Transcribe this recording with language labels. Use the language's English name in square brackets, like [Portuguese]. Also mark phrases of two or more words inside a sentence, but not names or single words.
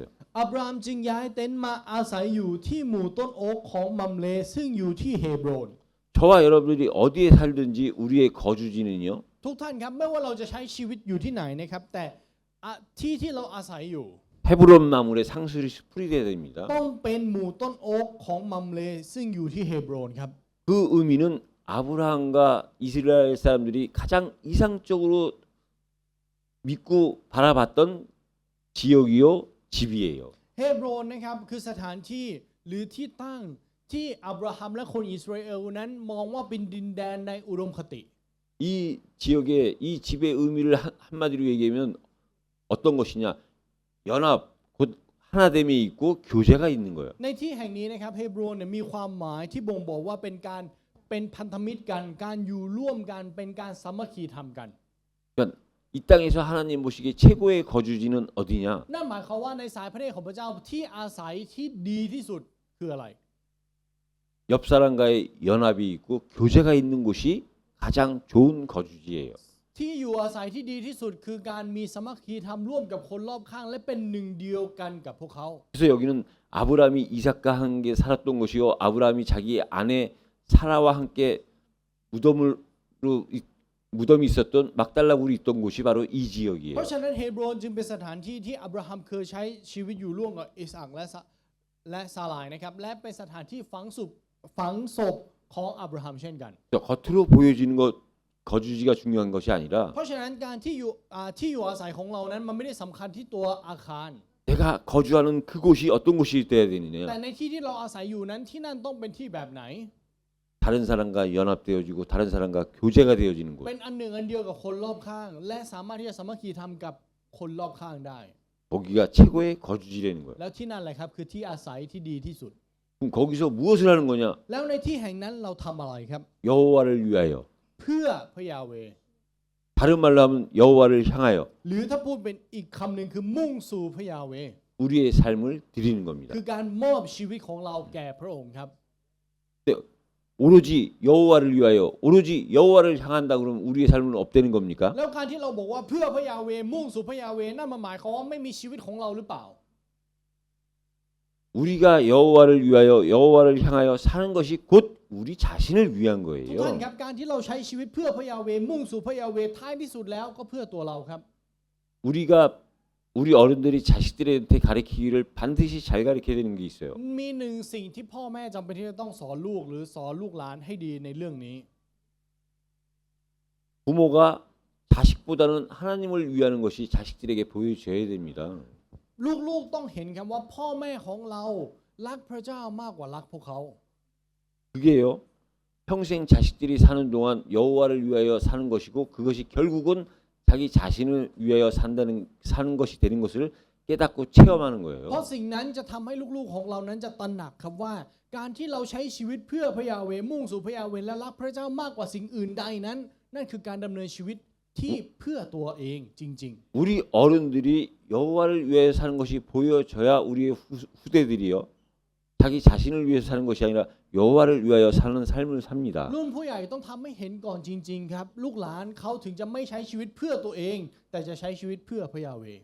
[Thai] อับราฮัมจึงย้ายเต็นท์มาอาศัยอยู่ที่หมู่ต้นโอ๊กของมัมเลซึ่งอยู่ที่เฮบรอน [Korean] 저와 여러분들이 어디에 살든지 우리의 거주지는요. [Thai] ทุกท่านครับไม่ว่าเราจะใช้ชีวิตอยู่ที่ไหนนะครับแต่ที่ที่เราอาศัยอยู่ [Korean] 헤브론 마물의 상수리 수풀이 돼야 됩니다. [Thai] ต้องเป็นหมู่ต้นโอ๊กของมัมเลซึ่งอยู่ที่เฮบรอนครับ [Korean] 그 의미는 아브라함과 이스라엘 사람들이 가장 이상적으로 믿고 바라봤던 지역이요 집이에요. [Thai] เฮบรอนนะครับคือสถานที่หรือที่ตั้งที่อับราฮัมและคนอิสราเอลนั้นมองว่าเป็นดินแดนในอุดมคติ [Korean] 이 지역의 이 집의 의미를 한마디로 얘기하면 어떤 것이냐? 연합, 곧 하나됨이 있고 교제가 있는 거예요. [Thai] ในที่แห่งนี้นะครับเฮบรอนเนี่ยมีความหมายที่บ่งบอกว่าเป็นพันธมิตรกันการอยู่ร่วมกันเป็นการสามัคคีทำกัน [Korean] 그러니까 이 땅에서 하나님 보시기에 최고의 거주지는 어디냐? [Thai] นั่นหมายความว่าในสายพระเนตรของพระเจ้าที่อาศัยที่ดีที่สุดคืออะไร [Korean] 옆 사람과의 연합이 있고 교제가 있는 곳이 가장 좋은 거주지예요. [Thai] ที่อยู่อาศัยที่ดีที่สุดคือการมีสามัคคีทำร่วมกับคนรอบข้างและเป็นหนึ่งเดียวกันกับพวกเขา [Korean] 그래서 여기는 아브라함이 이삭과 함께 살았던 곳이요. 아브라함이 자기 아내 사라와 함께 무덤이 있었던 막달라굴이 있던 곳이 바로 이 [Thai] เพ [Korean] 지역이에요. [Thai] ราะฉะนั้นเฮบรอนจึงเป็นสถานที่ที่อับราฮัมเคยใช้ชีวิตอยู่ร่วมกับอิสอัคและซาลายนะครับและเป็นสถานที่ฝังศพของอับราฮัมเช่นกัน [Korean] 겉으로 보여지는 것 거주지가 중요한 것이 아니라 [Thai] เพราะฉะนั้นการที่อยู่อาศัยของเรานั้นมันไม่ได้สำคัญที่ตัวอาคาร [Korean] 내가 거주하는 그곳이 어떤 곳이 돼야 [Thai] แต่ [Korean] 되느냐? [Thai] ในที่ที่เราอาศัยอยู่นั้นที่นั่นต้องเป็นที่แบบไหน [Korean] 다른 사람과 연합되어지고 다른 사람과 교제가 되어지는 곳. [Thai] เป็นอันหนึ่งอันเดียวกับคนรอบข้าง และสามารถที่จะสามัคคีทำกับคนรอบข้างได้ [Korean] 거기가 최고의 거주지라는 거예요. [Thai] แล้วที่นั่นแหละครับคือที่อาศัยที่ดีที่สุด [Korean] 그럼 거기서 무엇을 하는 거냐? [Thai] แล้วในที่แห่งนั้นเราทำอะไรครับ [Korean] 여호와를 위하여 [Thai] เพื่อพระยาเวห์ [Korean] 다른 말로 하면 여호와를 향하여 [Thai] หรือถ้าพูดเป็นอีกคำหนึ่งคือมุ่งสู่พระยาเวห์ [Korean] 우리의 삶을 드리는 겁니다. [Thai] คือการมอบชีวิตของเราแก่พระองค์ครับ [Korean] 오로지 여호와를 위하여 오로지 여호와를 향한다 그러면 우리의 삶은 업되는 겁니까? [Thai] แล้วการที่เราบอกว่าเพื่อพระยาเวห์มุ่งสู่พระยาเวห์นั่นมันหมายความว่าไม่มีชีวิตของเราหรือเปล่า [Korean] 우리가 여호와를 위하여 여호와를 향하여 사는 것이 곧 우리 자신을 위한 [Thai] ทุก [Korean] 거예요. [Thai] ท่านครับการที่เราใช้ชีวิตเพื่อพระยาเวห์มุ่งสู่พระยาเวห์ท้ายที่สุดแล้วก็เพื่อตัวเราครับ [Korean] 우리가 우리 어른들이 자식들한테 가르치기를 반드시 잘 가르쳐야 되는 게 있어요. [Thai] มีหนึ่งสิ่งที่พ่อแม่จำเป็นที่จะต้องสอนลูกหรือสอนลูกหลานให้ดีในเรื่องนี้ [Korean] 부모가 자식보다는 하나님을 위하는 것이 자식들에게 보여줘야 됩니다. [Thai] ลูกๆต้องเห็นครับว่าพ่อแม่ของเรารักพระเจ้ามากกว่ารักพวกเขา [Korean] 그게요. 평생 자식들이 사는 동안 여호와를 위하여 사는 것이고 그것이 결국은 자기 자신을 위하여 사는 것이 되는 것을 깨닫고 체험하는 [Thai] เพราะ [Korean] 거예요. [Thai] สิ่งนั้นจะทำให้ลูกๆของเรานั้นจะตระหนักครับว่า การที่เราใช้ชีวิตเพื่อพระยาเวห์มุ่งสู่พระยาเวห์และรักพระเจ้ามากกว่าสิ่งอื่นใดนั้น นั่นคือการดำเนินชีวิตที่เพื่อตัวเองจริง [Korean] 우리 어른들이 여호와를 위하여 사는 것이 보여져야 우리의 후대들이요. 자기 자신을 위해서 사는 것이 아니라 여호와를 위하여 사는 삶을 삽니다. [Thai] ๆรุ่นผู้ใหญ่ต้องทำให้เห็นก่อนจริงๆครับลูกหลานเขาถึงจะไม่ใช้ชีวิตเพื่อตัวเอง แต่จะใช้ชีวิตเพื่อพระยาเวห์